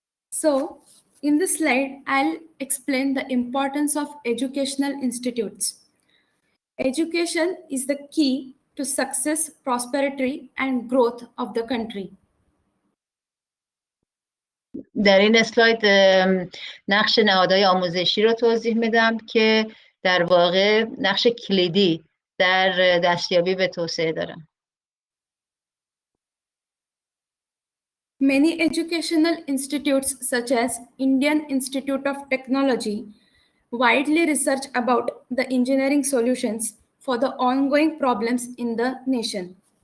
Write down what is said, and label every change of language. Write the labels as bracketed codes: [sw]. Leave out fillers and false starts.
[en] So, in this slide, I'll explain the importance of educational institutes. Education is the key to success, prosperity, and growth of the country. [fa] در این اسلاید نقش نهادهای آموزشی رو توضیح میدم که در واقع نقش کلیدی در دستیابی به توسعه دارن. [en] Many educational institutes such as Indian Institute of Technology, widely research about the engineering solutions for the ongoing problems in the nation.